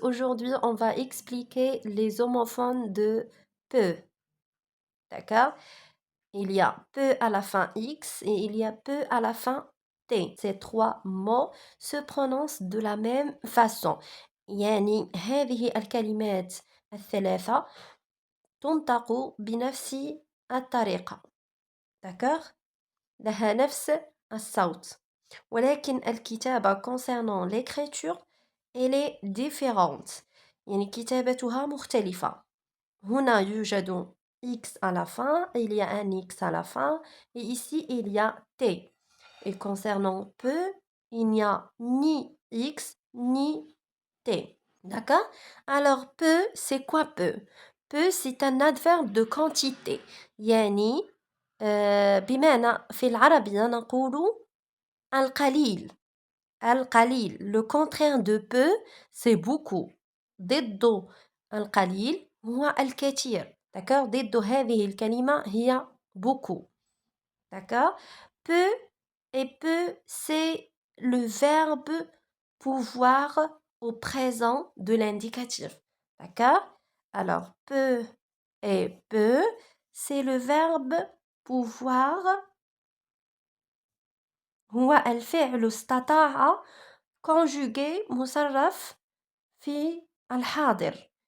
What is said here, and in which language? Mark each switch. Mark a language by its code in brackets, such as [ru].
[fr] Aujourd'hui, on va expliquer les homophones de peu. D'accord? Il y a peu à la fin X et il y a peu à la fin T. Ces trois mots se prononcent de la même façon. [ar] يعني هذه الكلمات الثلاثة تنطق بنفس الطريقة. [fr] D'accord? [ar] لها نفس الصوت. ولكن الكتابة [fr] concernant l'écriture elle est différente. [ar] يعني كتابتها مختلفة. هنا يوجد [fr] X à la fin, il y a un X à la fin, et ici il y a T. Et concernant peu, il n'y a ni X ni T. D'accord? Alors peu, c'est quoi peu? Peu, c'est un adverbe de quantité. [ar] يعني بمعنى في العربية نقول القليل. القليل. [fr] Le contraire de peu, c'est beaucoup. [ar] ضد القليل هو الكثير. [fr] D'accord? [ar] ضد هذه الكلمة هي beaucoup. [fr] D'accord? Peu et peu, c'est le verbe pouvoir au présent de l'indicatif. D'accord? Alors, peu et peu, c'est le verbe pouvoir [ar] هو الفعل استطاع [fr] conjugué [ar] مصرف في الحاضر.